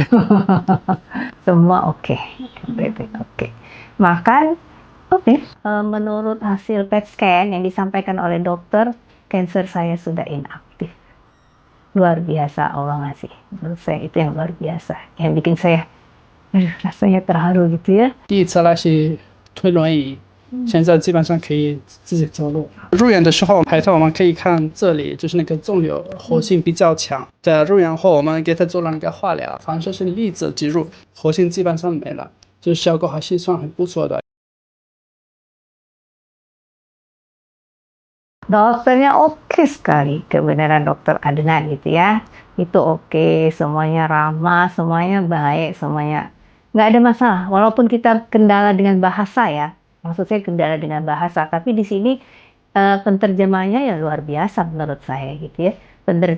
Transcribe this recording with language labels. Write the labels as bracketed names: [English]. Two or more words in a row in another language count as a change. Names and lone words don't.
[Indonesian] Semua oke. Makan oke. Menurut hasil [English] PET scan [Indonesian] yang disampaikan oleh dokter, kanker saya sudah inaktif. Luar biasa Allah ngasih. Menurut saya itu yang luar biasa. Yang bikin saya rasanya terharu gitu ya. [Chinese] 第一次来是推轮椅，现在基本上可以自己走路。入院的时候拍照，我们可以看这里，就是那个肿瘤活性比较强。在入院后，我们给他做了那个化疗，反正是粒子植入，活性基本上没了，就是效果还是算很不错的。 [Indonesian] Dokternya oke sekali, kebenaran dokter Adnan gitu ya. Itu oke, semuanya ramah, semuanya baik, semuanya nggak ada masalah. Walaupun kita kendala dengan bahasa ya, maksud saya kendala dengan bahasa, tapi di sini penterjemahnya ya luar biasa menurut saya gitu ya.